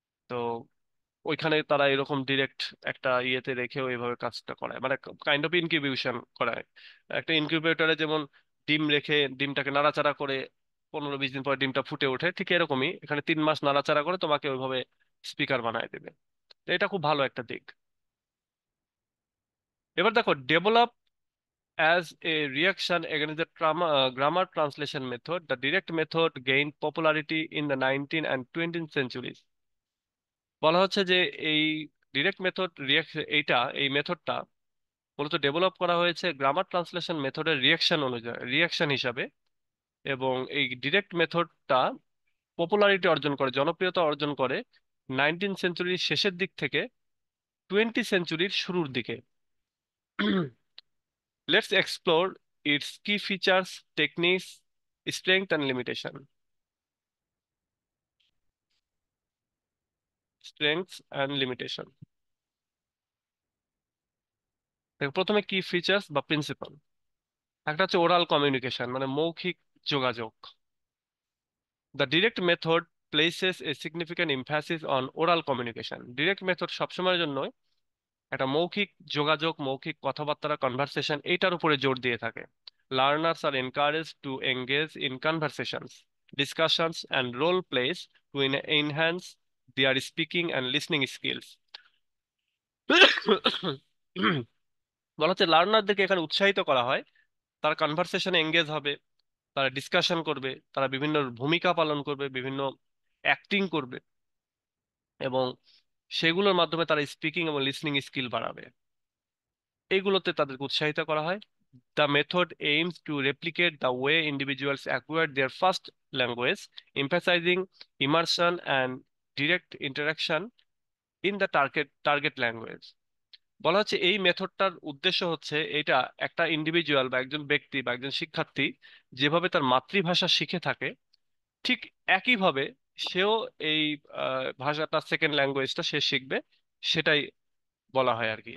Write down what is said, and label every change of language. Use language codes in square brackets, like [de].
[bn] তো ওইখানে তারা এরকম ডিরেক্ট একটা ইয়েতে রেখেও এইভাবে কাজটা করায়, মানে [en] kind of incubation [bn] করায়। একটা ইনকিউবেটরে যেমন ডিম রেখে ডিমটাকে নাড়াচাড়া করে 15-20 দিন পর ডিমটা ফুটে ওঠে, ঠিক এরকমই এখানে 3 মাস নাড়াচাড়া করে তোমাকে ওইভাবে স্পিকার বানায় দেবে। তো এটা খুব ভালো একটা দিক। এবার দেখো, [en] Develop as a reaction against the grammar translation method, the direct method gained popularity in the 19th and 20th centuries। [bn] বলা হচ্ছে যে এই ডিরেক্ট মেথড এই মেথডটা মূলত ডেভেলপ করা হয়েছে গ্রামার ট্রান্সলেশন মেথডের রিয়াকশন অনুযায়ী, রিয়াকশন হিসাবে। এবং এই ডিরেক্ট মেথডটা পপুলারিটি অর্জন করে, জনপ্রিয়তা অর্জন করে 19th সেঞ্চুরির শেষের দিক থেকে 20th সেঞ্চুরির শুরুর দিকে। [en] Let's explore its key features, techniques, strength and limitation. Strengths and limitation. [bn] দেখো, প্রথমে কি ফিচার্স বা প্রিন্সিপাল। একটা হচ্ছে ওরাল কমিউনিকেশন, মানে মৌখিক যোগাযোগ। [en] The direct method places a significant emphasis on oral communication. [bn] Direct method সবসময়ের জন্য একটা যোগাযোগ, মৌখিক কথাবার্তা, কনভারসেশন, এইটার উপরে জোর দিয়ে থাকে। [en] Learners are encourage to engage in conversations, discussions and role plays to enhance their speaking and listening skills. [bn] বলা হচ্ছে লার্নারদেরকে এখানে উৎসাহিত করা হয়, তারা কনভারসেশনে এঙ্গেজ হবে, তারা ডিসকাশন করবে, তারা বিভিন্ন ভূমিকা পালন করবে, বিভিন্ন অ্যাক্টিং করবে, এবং সেগুলোর মাধ্যমে তারা স্পিকিং এবং লিসনিং স্কিল বাড়াবে। এইগুলোতে তাদেরকে উৎসাহিত করা হয়। [en] The method aims to replicate the way individuals acquired their first language, emphasizing immersion and direct interaction in the target language। [bn] বলা হচ্ছে এই মেথডটার উদ্দেশ্য হচ্ছে এটা, একটা ইন্ডিভিজুয়াল বা একজন ব্যক্তি বা একজন শিক্ষার্থী যেভাবে তার মাতৃভাষা শিখে থাকে, ঠিক একইভাবে সেও এই ভাষাটা, সেকেন্ড ল্যাঙ্গুয়েজটা সে শিখবে, সেটাই বলা হয় আর কি।